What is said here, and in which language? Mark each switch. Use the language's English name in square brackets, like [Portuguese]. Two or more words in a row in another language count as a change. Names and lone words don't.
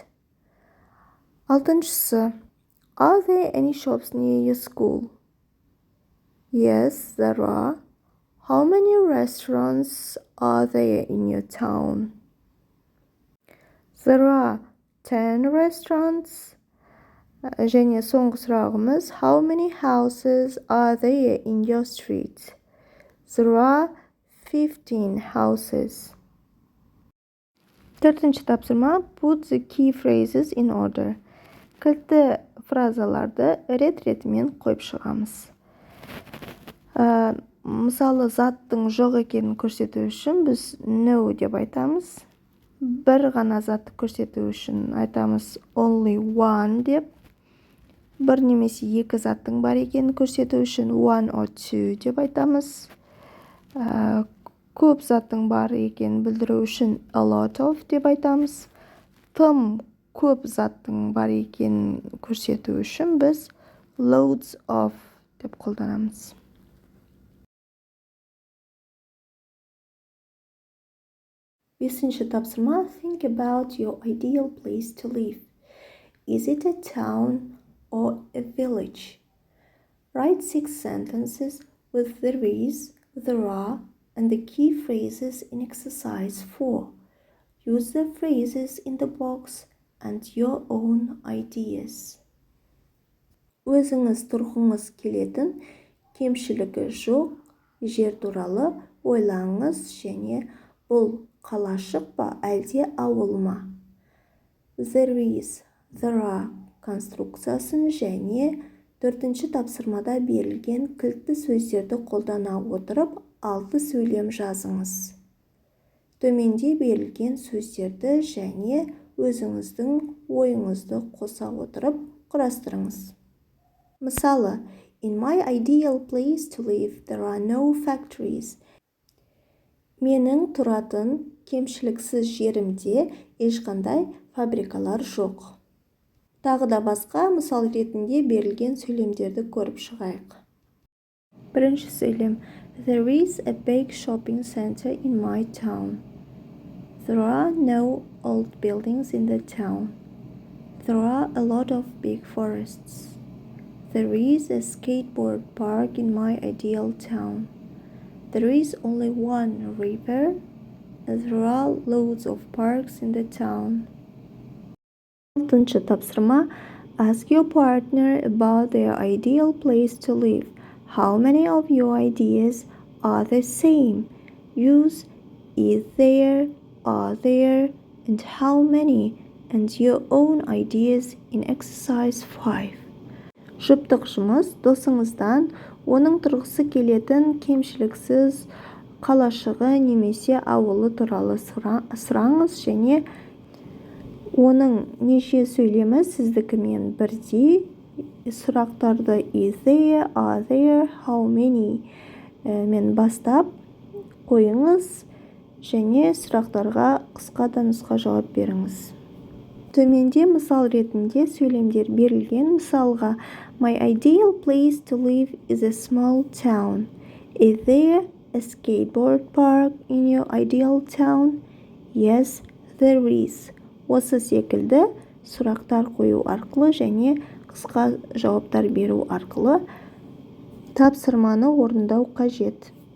[English] Altıncısı, are there any shops near your school? Yes, there are. How many restaurants are there in your town? There are 10 restaurants. [Kazakh] Және соңғы сұрағымыз, [English] how many houses are there in your street? There are 15 houses. [Kazakh] Төртінші тапсырма, [English] put the key phrases in order. [Kazakh] Кілтті фразаларды рет-ретімен қойып шығамыз. Мысалы, заттың жоқ екенін көрсету үшін біз no деп айтамыз. Бір ғана затты көрсету үшін айтамыз [English] only one [Kazakh] деп. Бір немесе екі заттың бар екенін көрсету үшін [English] one or two [Kazakh] деп айтамыз. Көп заттың бар екенін білдіру үшін [English] a lot of [Kazakh] деп айтамыз. Тым көп заттың бар екенін көрсету үшін біз [English] loads of [Kazakh] деп қолданамыз. Бесінші тапсырма, [English] think about your ideal place to live. Is it a town or a village? Write 6 sentences with there is, there are, and the key phrases in exercise 4. Use the phrases in the box and your own ideas. [Kazakh] Өзіңіз тұрғыңыз келетін, кемшілігі жоқ, жер туралы ойлаңыз және бұл қалашық па әлде ауыл ма? [English] There is, there are [Kazakh] конструкциясын және төртінші тапсырмада берілген кілтті сөздерді қолдана отырып 6 сөйлем жазыңыз. Төменде берілген сөздерді және өзіңіздің ойыңызды қоса отырып құрастырыңыз. Мысалы, [English] in my ideal place to live, there are no factories. [Kazakh] Менің тұратын кемшіліксіз жерімде ешқандай фабрикалар жоқ. Тағы да басқа мысал ретінде берілген сөйлемдерді көріп шығайық. Бірінші сөйлем. [English] There is a big shopping center in my town. There are no old buildings in the town. There are a lot of big forests. There is a skateboard park in my ideal town. There is only one river. There are loads of parks in the town. [Kazakh] Алтыншы тапсырма. [English] Ask your partner about their ideal place to live. How many of your ideas are the same? Use is there, are there, and how many, and your own ideas in exercise 5. [Kazakh] Жұптық жұмыс досыңыздан оның тұрғысы келетін кемшіліксіз қалашығы немесе ауылы туралы сұраңыз және оның неше сөйлемі сіздікімен бірдей. Сұрақтарды [English] is there, are there, how many [Kazakh] мен бастап қойыңыз және сұрақтарға қысқа да нұсқа жауап беріңіз. Төменде мысал ретінде сөйлемдер берілген. Мысалға, [English] My ideal place to live is a small town. Is there a skateboard park in your ideal town? Yes, there is. [Kazakh] Осы секілді сұрақтар қою арқылы және қысқа жауаптар беру арқылы тапсырманы орындау қажет.